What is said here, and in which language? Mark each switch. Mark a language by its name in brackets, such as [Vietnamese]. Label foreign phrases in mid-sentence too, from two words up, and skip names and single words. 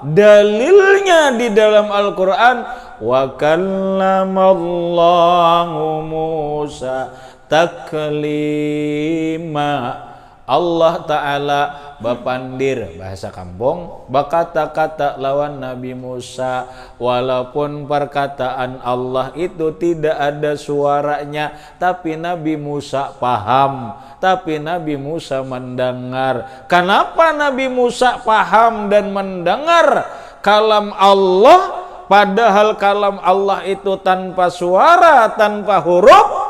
[Indonesian] Dalilnya di dalam Al-Quran, [Arabic] وكلم الله موسى تكليما. [Indonesian] Allah Ta'ala bapandir bahasa kampung, berkata-kata lawan Nabi Musa, walaupun perkataan Allah itu tidak ada suaranya, tapi Nabi Musa paham, tapi Nabi Musa mendengar. Kenapa Nabi Musa paham dan mendengar kalam Allah, padahal kalam Allah itu tanpa suara, tanpa huruf?